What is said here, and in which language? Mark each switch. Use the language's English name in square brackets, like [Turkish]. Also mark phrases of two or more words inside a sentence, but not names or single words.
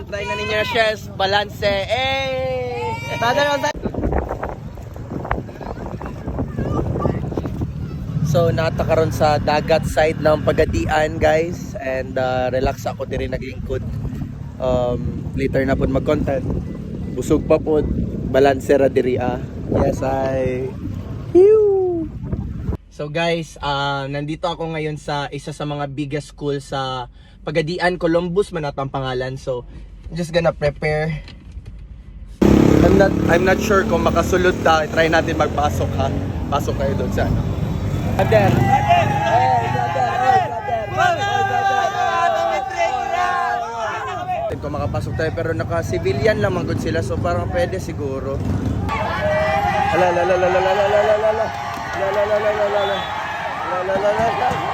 [Cebuano] Try na ninyo na shells, balanse. So, nata karon sa dagat side ng Pagadian, guys. [English] And relax [Cebuano] ako diri naglingkod. Later na pud mag-content. Busog pa pud, balanse ra diri [Filipino] Yes, So guys, nandito ako ngayon sa isa sa mga [English] biggest school [Filipino] sa Pagadian, Columbus man atang pangalan. [English] So, just gonna prepare. I'm not sure [Cebuano] kung makasulod ta. [Filipino] Try natin magpasok ha. Pasok kayo doon sa ano. Brother. Kung makapasok tayo pero naka-civilian lang good sila so parang pwede siguro. Ala la la la la la la la la la la la la la la la la la la.